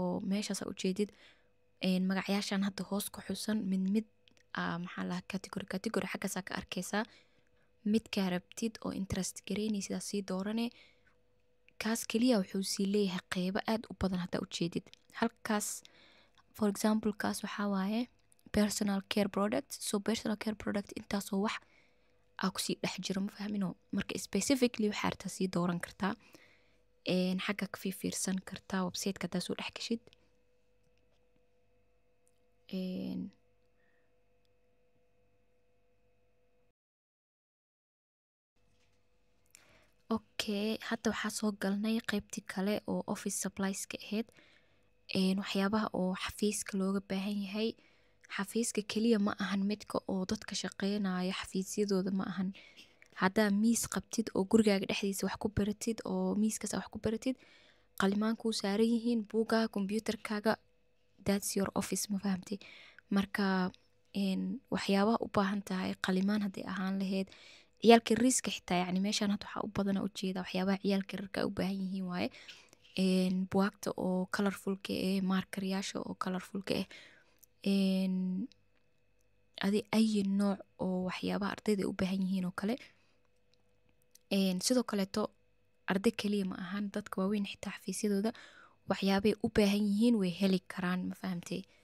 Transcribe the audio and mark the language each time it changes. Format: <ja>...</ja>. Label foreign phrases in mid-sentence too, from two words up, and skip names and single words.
<so>meeshaas aa ujeedid magacyaashan hadda hoos ku xusan mid maxaa lahaa category xaggaasaa ka arkaysaa midkaa rabtid oo interest garaynaysidaa sii doorane kaas keliya wuxuu sii leeyahay qeybo aad u badan haddaa ujeedid halkaas</so> <en>for example</en> <so>kaas waxaa waaye</so> <en>personal care product</en> <so>so</so> <en>personal care product</en> <so>intaasoo wax aa kusii dhex jiro ma fahmino marka specifically waxaa artaa sii dooran kartaa xagga ka fiirsan kartaa websiteka haddaa soo dhex gashid okay hadda waxaa soo galnay qeybtii kale oo</so> <en>office supplieska</en> <so>ahayd waxyaabaha oo xafiiska looga baahan yahay xafiiska keliya ma ahan midka oo dadka shaqeynaya xafiisyadooda ma ahan haddaa miis qabtid oo gurigaaga dhexdiisa wax ku baratid oo miiskaas wax ku baratid qalimaan kuu saaran yihiin buugaaga computerkaaga</so> <en>that's your office</en> <so>ma fahamtay marka waxyaabaha u baahan tahay qalimaan hadday ahaan lahayd ciyaalka riiska xitaa yacni meeshaan hadda waxaa u badana ujeeda waxyaabaha ciyaalka rarka u baahan yihiin waaye buwaagta oo colorfulka markaryaasha oo colorfulka adi ayi nooc oo waxyaabaha ardayda u baahan yihiin oo kale sidoo kaleeto arday keliya ma ahan dadka waaweyn xitaa xafiisyadooda waxyaabay u baahan yihiin way heli karaan ma fahamtay</so>